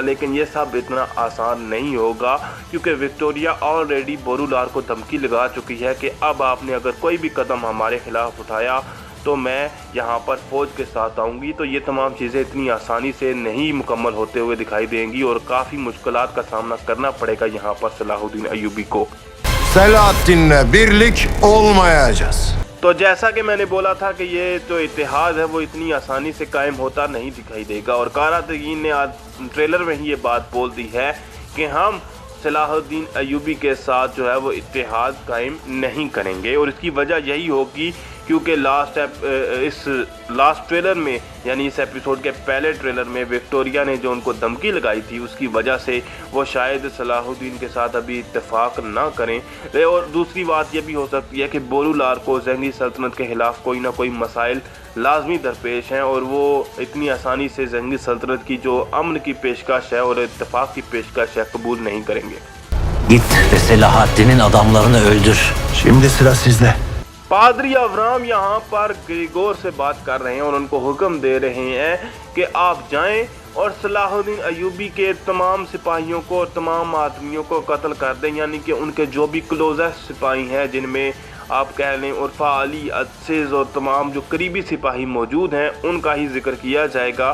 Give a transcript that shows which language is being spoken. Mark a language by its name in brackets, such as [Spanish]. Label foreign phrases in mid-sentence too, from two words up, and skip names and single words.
[Hindi] लेकिन ये सब इतना आसान नहीं होगा क्योंकि विक्टोरिया ऑलरेडी बोरूलार को धमकी लगा चुकी है कि अब आपने अगर कोई भी कदम हमारे ख़िलाफ़ उठाया तो मैं यहाँ पर फ़ौज के साथ आऊँगी। तो ये तमाम चीज़ें इतनी आसानी से नहीं मुकम्मल होते हुए दिखाई देंगी और काफ़ी मुश्किलात का सामना करना पड़ेगा यहाँ पर सलाहुद्दीन अय्यूबी को। [Turkish] Selahattin'le birlik olmayacağız. [Hindi] तो जैसा कि मैंने बोला था कि ये जो इत्तेहाद है वो इतनी आसानी से कायम होता नहीं दिखाई देगा और कारातगीन ने आज ट्रेलर में ही ये बात बोल दी है कि हम सलाहुद्दीन अय्यूबी के साथ जो है वो इत्तेहाद कायम नहीं करेंगे। और इसकी वजह यही होगी क्योंकि इस [English] last trailer [Hindi] में यानी इस एपिसोड के पहले ट्रेलर में विक्टोरिया ने जो उनको धमकी लगाई थी उसकी वजह से वो शायद सलाहुद्दीन के साथ अभी इत्तेफाक ना करें। और दूसरी बात ये भी हो सकती है कि बोरूलार को ज़ंगी सल्तनत के ख़िलाफ़ कोई ना कोई मसाइल लाजमी दरपेश हैं और वो इतनी आसानी से ज़ंगी सल्तनत की जो अमन की पेशकश है और इत्तेफाक की पेशकश है कबूल नहीं करेंगे। [Turkish] Git ve Selahaddin'in adamlarını öldür. Şimdi sıra sizde. [Hindi] पादरी अवराम यहाँ पर ग्रिगोर से बात कर रहे हैं और उनको हुक्म दे रहे हैं कि आप जाएं और सलाहुद्दीन अय्यूबी के तमाम सिपाहियों को और तमाम आदमियों को कत्ल कर दें, यानी कि उनके जो भी क्लोजेस्ट सिपाही हैं जिनमें आप कह लें उर्फा अली, अजीज़ और तमाम जो करीबी सिपाही मौजूद हैं उनका ही जिक्र किया जाएगा।